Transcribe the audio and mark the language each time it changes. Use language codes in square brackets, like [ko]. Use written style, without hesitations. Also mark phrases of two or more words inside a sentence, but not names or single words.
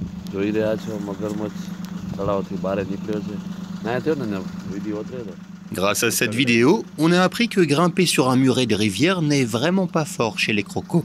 [gu] જોઈ રહ્યા છો મગરમચ્છ તળાવથી બહાર નીકળ્યો છે ના થયો ને વિડીયો ઉતર્યો. [fr] Grâce à cette vidéo, on a appris que grimper sur un muret de rivière n'est vraiment pas fort chez les crocos.